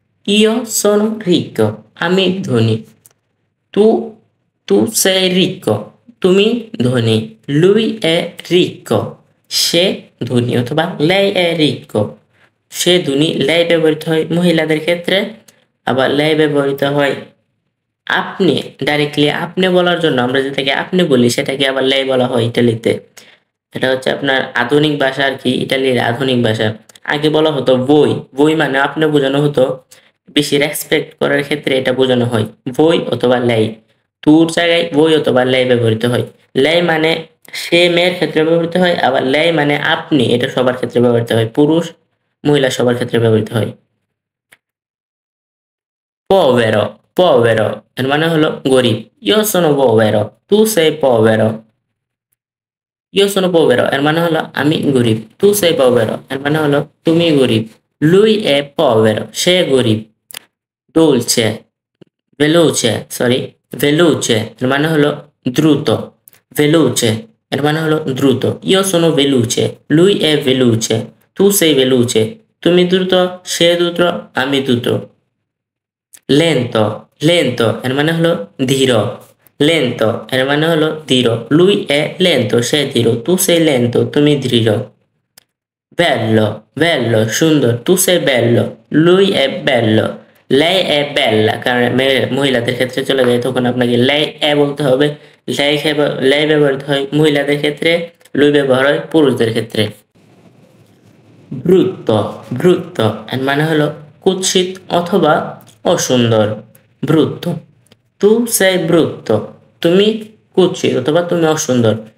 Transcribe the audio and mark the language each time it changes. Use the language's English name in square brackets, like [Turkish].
[Italian] io sono ricco, [Bangla] আমি ধনী। [Italian] tu tu sei ricco, [Bangla] তুমি ধনী। [Italian] lui è ricco, [Bangla] সে ধনী, [Italian] অথবা lei è ricco, সে ধনী। [Bangla] lei ব্যবহৃত হয় মহিলাদের ক্ষেত্রে, আবার lei ব্যবহৃত হয় আপনি, ডাইরেক্টলি আপনি বলার জন্য আমরা যেটাকে আপনি বলি সেটাকে আবার lei বলা হয় ইতালিতে। এটা হচ্ছে আপনার আধুনিক ভাষা আর কি, ইটালির আধুনিক ভাষা। আগে বলা হতো বই, বই মানে আপনি বোঝানো হতো, বেশি রেসপেক্ট করার ক্ষেত্রে এটা বোঝানো হয় বই অথবা লাই। তুর জায়গায় বই অথবা লাই ব্যবহৃত হয়। লাই মানে সে মেয়ের ক্ষেত্রে ব্যবহৃত হয়, আবার লাই মানে আপনি, এটা সবার ক্ষেত্রে ব্যবহৃত হয়, পুরুষ মহিলা সবার ক্ষেত্রে ব্যবহৃত হয়। [Italian] povero, povero [Bangla] এর মানে হলো গরিব। [Italian] io sono povero, tu sei povero, io sono povero [Bangla] এর মানে হলো আমি গরিব। [Italian] tu sei povero [Bangla] এর মানে হলো তুমি গরিব। [Italian] lui è povero, [Bangla] সে গরিব। [Italian] dolce, veloce, sorry, veloce [Bangla] এর মানে হলো দ্রুত। [Italian] veloce [Bangla] এর মানে হলো দ্রুত। [Italian] io sono veloce, lui è veloce, tu sei veloce, [Bangla] তুমি দ্রুত, সে দ্রুত, আমি দ্রুত। [Italian] lento, lento [Bangla] এর মানে হলো ধীর। [Italian] lento [Bangla] এর মানে হলো ধীর। [Italian] lui è lento, [Bangla] সে ধীর। [Italian] tu sei lento, [Bangla] তুমি ধীর। [Italian] bello, bello সুন্দর। tu sei bello, lui è bello, lei è bella, [Bangla] কারণ মহিলাদের ক্ষেত্রে চলে যায় তখন আপনাকে lei è বলতে হবে। lei ব্যবহৃত হয় মহিলাদের ক্ষেত্রে, lui ব্যবহার হয় পুরুষদের ক্ষেত্রে। [Italian] brutto, brutto [Bangla] এর মানে হলো কুৎসিত অথবা অসুন্দর। [Italian] brutto, tu sei brutto, [Bangla] তুমি কুৎসিত অথবা তুমি অসুন্দর।